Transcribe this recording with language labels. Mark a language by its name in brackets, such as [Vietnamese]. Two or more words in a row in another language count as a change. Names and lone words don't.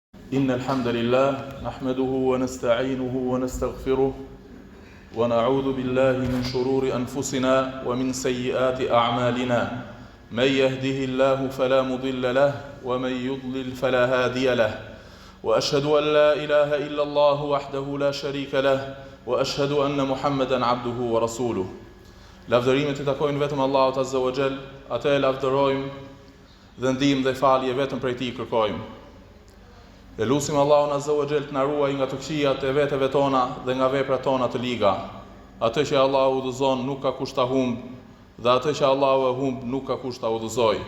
[Arabic] إن الحمد لله نحمده ونستعينه ونستغفره ونعوذ بالله من شرور أنفسنا ومن سيئات أعمالنا من يهده الله فلا مضل له ومن يضلل فلا هادي له وأشهد أن لا إله إلا الله وحده لا شريك له وأشهد أن محمدا عبده ورسوله. [Albanian] Lavdërimet I takojnë vetëm Allahut [Arabic] عز وجل, [Albanian] atë e lavdërojmë dhe ndihmë dhe falje vetëm prej Tij kërkojmë. E lutim Allahun [Arabic] عز وجل [Albanian] të na ruajë nga të këqijat e veteve tona dhe nga veprat tona të liga. Atë që Allahu udhëzon nuk ka kush ta humb, dhe atë që Allahu e humb nuk ka kush ta udhëzoj.